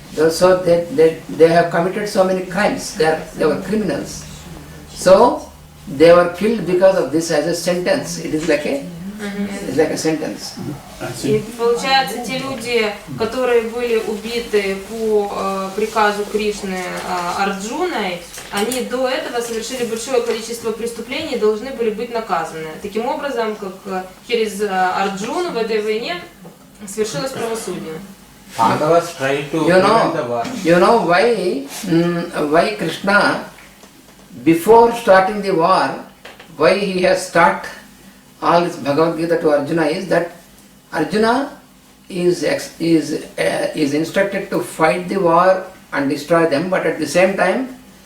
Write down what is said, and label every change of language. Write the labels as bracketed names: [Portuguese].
[English] So they have committed so many crimes. They were criminals. So they were killed because of this as a sentence. It is like a sentence. [Russian] И получается, те люди, которые были убиты по приказу Кришны Арджуной, они до этого совершили большое количество преступлений и должны были быть наказаны. Таким образом, как через Арджуну в этой войне совершилось правосудие. [English] You know why Krishna, before starting the war, why he has taught all this Bhagavad Gita to Arjuna is that Arjuna is instructed to fight the war and destroy them, but at the same time,